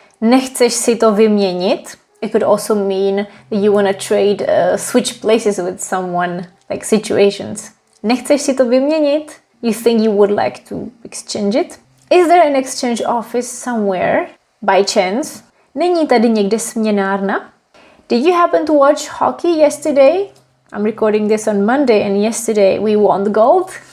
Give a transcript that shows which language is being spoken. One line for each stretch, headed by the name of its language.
Czech: Nechceš si to vyměnit?
English: It could also mean that you want to trade, switch places with someone, like situations.
Czech: Nechceš si to vyměnit?
English: You think you would like to exchange it? Is there an exchange office somewhere? By chance?
Czech: Není tady někde směnárna?
English: Did you happen to watch hockey yesterday? I'm recording this on Monday and yesterday we won gold.